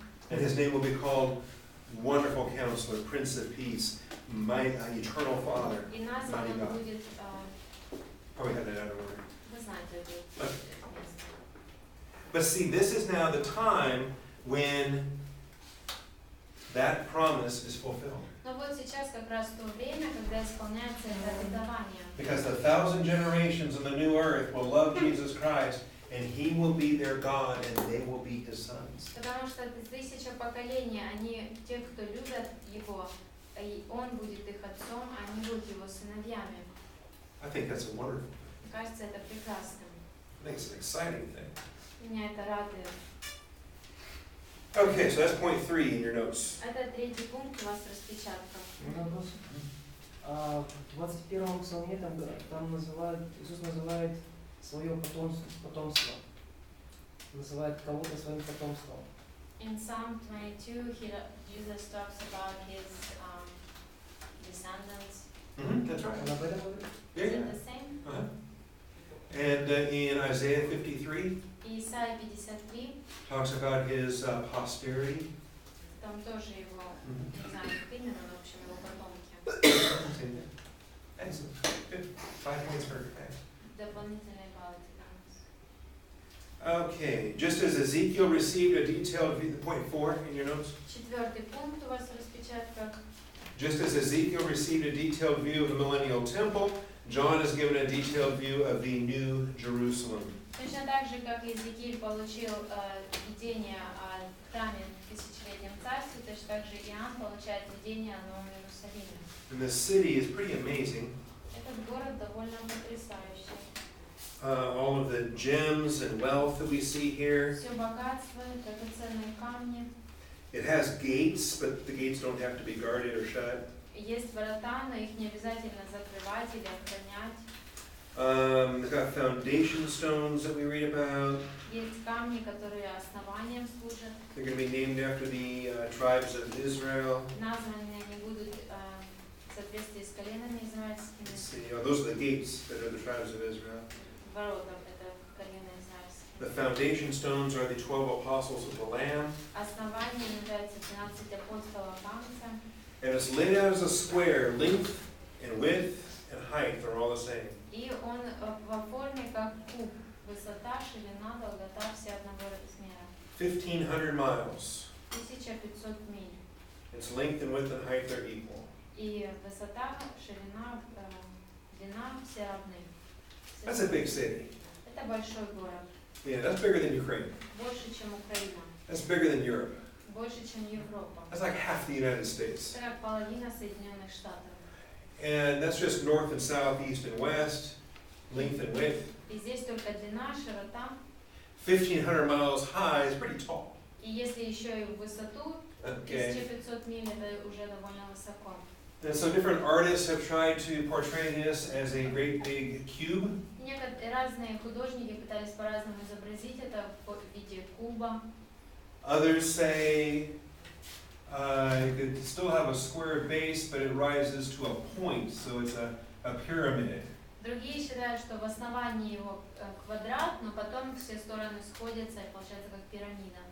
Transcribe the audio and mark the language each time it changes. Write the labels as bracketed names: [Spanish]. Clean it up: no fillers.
[English] And his name will be called Wonderful Counselor, Prince of Peace, Eternal Father. [Russian] и назван [English] Mighty [Russian] он [English] God. [Russian] будет, [English] Probably had that out of order. [Russian] вы знаете это место. [English] But see, this is now the time when that promise is fulfilled. [Russian] Но вот сейчас как раз то время, когда исполняется это обетование. [English] Because the 1,000 generations of the new earth will love Jesus Christ, and he will be their God, and they will be his sons. [Russian] Потому что 1000 поколений, они те, кто любят Его, и Он будет их отцом, а они будут Его сыновьями. [English] I think that's a wonderful thing. [Russian] Мне кажется, это прекрасно. [English] I think it's an exciting thing. [Russian] Меня это радует. [English] Okay, so that's point 3 in your notes. [Russian] Это 3-й пункт у вас распечатка. Вопрос. В 21 псалме там Иисус называет свое потомство. Называет кого-то своим потомством. [English] In Psalm 22, Jesus talks about his descendants. That's right. [Russian] Он об этом говорит? [English] Yeah, Is yeah. it the same? Uh-huh. And in Isaiah 53, [Russian] Исайя 53, [English] talks about his posterity. [Russian] там тоже его, не знаю, как именно, но в общем его потомки. [English] Excellent. Good. 5 points for okay. [Russian] Дополнительные баллы. [English] Okay, just as Ezekiel received a detailed view, point 4 in your notes. [Russian] 4-й пункт у вас в распечатках. [English] Just as Ezekiel received a detailed view of the millennial temple, John is given a detailed view of the new Jerusalem. [Russian] же, как Иезекииль получил видение о храме в тысячелетнем царстве, точно так же Иоанн получает видение о Новом Иерусалиме. [English] And this city is pretty amazing. [Russian] Этот город довольно потрясающий. [English] All of the gems and wealth that we see here. [Russian] Все богатство, драгоценные камни. [English] It has gates, but the gates don't have to be guarded or shut. [Russian] Есть врата, но их не обязательно закрывать или охранять. [English] It's got foundation stones that we read about. [Russian] Есть камни, которые основанием служат. [English] They're going to be named after the tribes of Israel. [Russian] Названы они будут в соответствии с коленами израильскими. [English] Let's see, those are the gates that are the tribes of Israel. [Russian] Воротам это колено израильские. [English] The foundation stones are the 12 apostles of the Lamb. [Russian] Основанием являются 12 апостолов Агнца. [English] And it's laid out as a square, length and width and height are all the same. [Russian] И он во форме как куб. Высота, ширина, долгота все одного размера. [English] 1,500 miles. [Russian] 1500 миль. [English] Its length and width and height are equal. [Russian] И высота, ширина, длина все равны. [English] That's a big city. [Russian] Это большой город. [English] Yeah, that's bigger than Ukraine. [Russian] Больше, чем Украина. [English] That's bigger than Europe. [Russian] Больше, чем Европа. [English] That's like half the United States. [Russian] Это как половина Соединенных Штатов. [English] And that's just north and south, east and west, length and width. [Russian] И здесь только длина, широта. [English] 1,500 miles high is pretty tall. [Russian] И если еще и в высоту, [English] Okay. [Russian] 1500 миль, это уже довольно высоко. [English] And so different artists have tried to portray this as a great big cube. [Russian] Некоторые разные художники пытались по-разному изобразить это в виде куба. [English] Others say it could still have a square base, but it rises to a point, so it's a pyramid. [Russian] Другие считают, что в основании его квадрат, но потом все стороны сходятся и получается как пирамида.